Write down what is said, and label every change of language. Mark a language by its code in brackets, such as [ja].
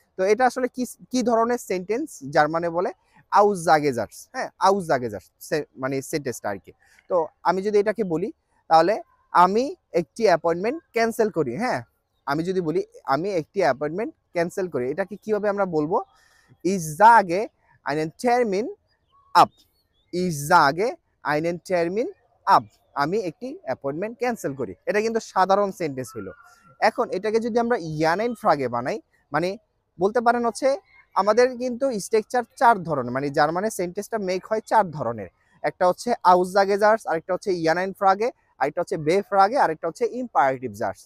[bn] তো এটা আসলে কি কি ধরনের সেন্টেন্স জার্মানে বলে আউসজাগেজার্স। হ্যাঁ, আউসজাগেজার্স মানে সেন্টেন্সটা আর কি। তো আমি যদি এটাকে বলি, তাহলে আমি একটি অ্যাপয়েন্টমেন্ট ক্যান্সেল করি। হ্যাঁ, আমি যদি বলি আমি একটি অ্যাপয়েন্টমেন্ট ক্যান্সেল করি, এটাকে কিভাবে আমরা বলবো? [de] Ich sage einen Termin ab. Ich sage einen Termin ab. [bn] আমি একটি অ্যাপয়েন্টমেন্ট ক্যান্সেল করি। এটা কিন্তু সাধারণ সেন্টেন্স হইলো। এখন এটাকে যদি আমরা ইয়ানেন ফ্রাগে বানাই, মানে বলতে পারেন হচ্ছে আমাদের কিন্তু স্ট্রাকচার 4 ধরনের, মানে জার্মানের সেন্টেন্সটা মেক হয় 4 ধরনের। একটা হচ্ছে আউসজাগেজার্স, আরেকটা হচ্ছে ইয়ানেন ফ্রাগে, আরেকটা হচ্ছে বে ফ্রাগে, আরেকটা হচ্ছে ইম্পারেটিভ জার্স।